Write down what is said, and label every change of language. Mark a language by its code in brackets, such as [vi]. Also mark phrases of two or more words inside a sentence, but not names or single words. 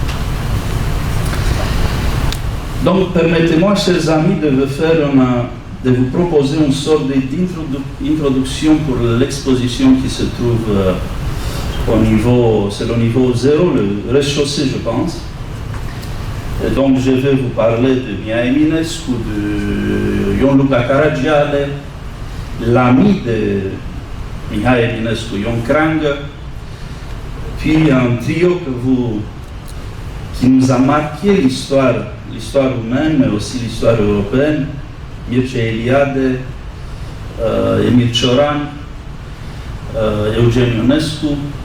[fr] Donc, permettez-moi, chers amis, de vous proposer une sorte d'introduction pour l'exposition qui se trouve c'est le niveau 0, le rez-de-chaussée, je pense. Et donc, je vais vous parler de Mihai Eminescu, de Ion Luca Caragiale, l'ami de Mihai Eminescu, Ion Krang, puis un trio qui nous a marqué l'histoire roumaine, mais aussi l'histoire européenne, Mircea Eliade, Emil Cioran, Eugen Ionescu.